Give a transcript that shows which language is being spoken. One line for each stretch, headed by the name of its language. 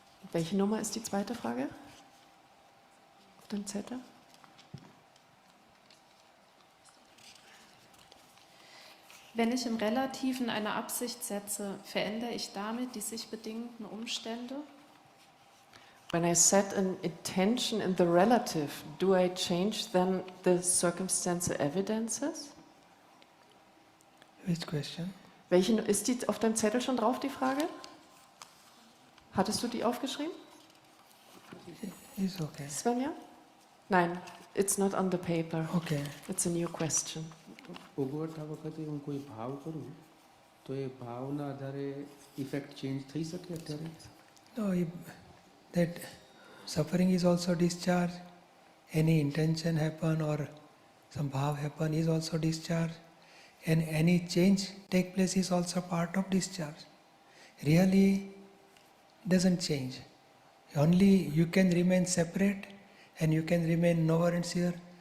German: Welche Nummer ist die zweite Frage? Auf dem Zettel? Wenn ich im Relativen eine Absicht setze, verändere ich damit die sich bedingenden Umstände?
English: When I set an intention in the relative, do I change then the circumstantial evidences? Which question?
German: Welche, ist die auf deinem Zettel schon drauf, die Frage? Hattest du die aufgeschrieben?
English: It's okay. Svenja?
German: Nein,
English: it's not on the paper. Okay. It's a new question.
Gujarati: ઓગવડતા વખતે હું કોઈ ભાવ કરું તો એ ભાવના આધારે effect change થઈ શકે અત્યારે?
English: No, that suffering is also discharged. Any intention happen or some bhav happen is also discharged. And any change take place is also part of discharge. Really doesn't change. Only you can remain separate and you can remain knower and seer.